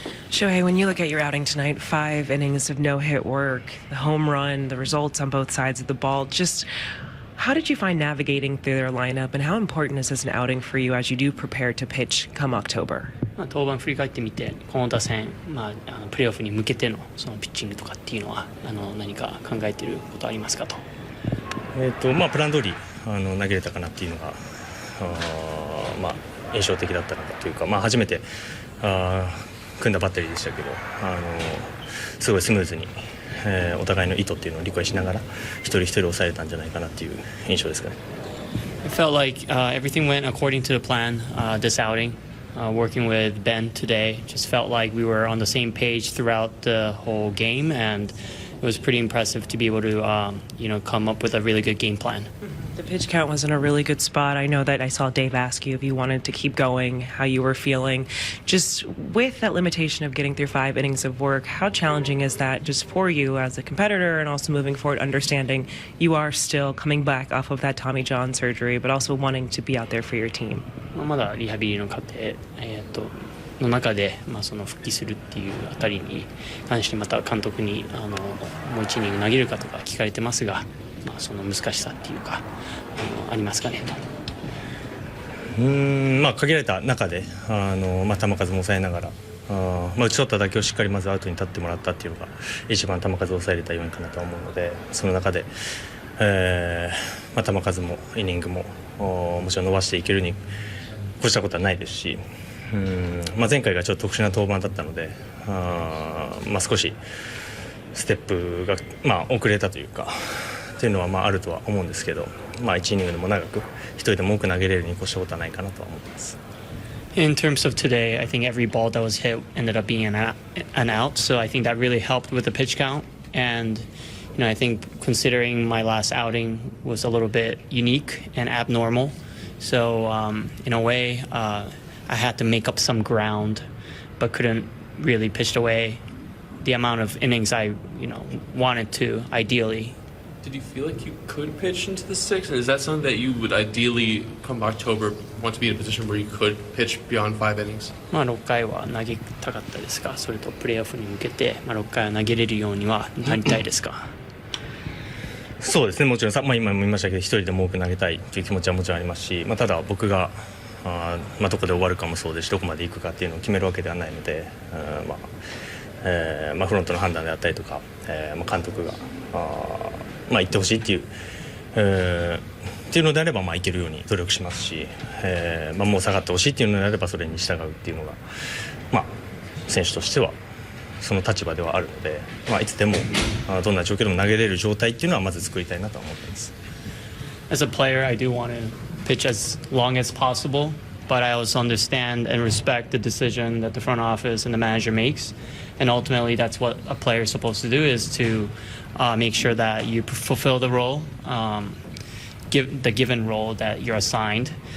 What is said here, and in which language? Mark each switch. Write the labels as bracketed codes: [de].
[en] Shohei, when you look at your outing tonight, 5 innings of no-hit work, the home run, the results on both sides of the ball, just how did you find navigating through their lineup, and how important is this an outing for you as you do prepare to pitch come October? [ja] 登板振り返ってみて、この打線、プレーオフに向けてのそのピッチングとかっていうのは何か考えていることありますかと。プラン通り投げれたかなっていうのが印象的だったのかというか、初めて組んだバッテリーでしたけど、すごいスムーズに、お互いの意図っていうのを理解しながら一人一人抑えたんじゃないかなっていう印象ですかね。 [en] It felt like everything went according to the plan this outing. Working with Ben today, just felt like we were on the same page throughout the whole game, and it was pretty impressive to be able to, come up with a really good game plan. The pitch count was in a really good spot. I know that I saw Dave ask you if you wanted to keep going, how you were feeling. Just with that limitation of getting through 5 innings of work, how challenging is that just for you as a competitor and also moving forward, understanding you are still coming back off of that Tommy John surgery, but also wanting to be out there for your team? [ja] まだリハビリの過程、の中で、その復帰するっていうあたりに関してまた監督にもう1イニング投げるかとか聞かれてますが、その難しさっていうかありますかねと。限られた中で球数も抑えながら打ち取った打球をしっかりまずアウトに立ってもらったっていうのが一番球数を抑えれた要因かなと思うので、その中で、球数もイニングももちろん伸ばしていけるに越したことはないですし、前回がちょっと特殊な登板だったので少しステップが、遅れたというかっていうのはあるとは思うんですけど、1イニングでも長く一人でも多く投げれるに越したことはないかなとは思ってます。 [en] In terms of today, I think every ball that was hit ended up being an out, so I think that really helped with the pitch count. And I think considering my last outing was a little bit unique and abnormal, so in a way, I had to make up some ground, but couldn't really pitch away the amount of innings I wanted to ideally. Did you feel like you could pitch into the sixth, or is that something that you would ideally, come October, want to be in a position where you could pitch beyond 5 innings? [ja] 6回は投げたかったですか？それとプレーオフに向けて6回は投げれるようにはなりたいですか？そうですね、もちろん今も言いましたけど、一人でも多く投げたいという気持ちはもちろんありますし、ただ僕がどこで終わるかもそうですし、どこまで行くかっていうのを決めるわけではないので、フロントの判断であったりとか、監督が行ってほしいっていうのであれば行けるように努力しますし、もう下がってほしいっていうのであればそれに従うっていうのが、選手としてはその立場ではあるので、いつでもどんな状況でも投げれる状態っていうのはまず作りたいなと思っています。 [en] As a player, I do want to pitch as long as possible, but I also understand and respect the decision that the front office and the manager makes. And ultimately, that's what a player is supposed to do, is to make sure that you fulfill the role, give the given role that you're assigned.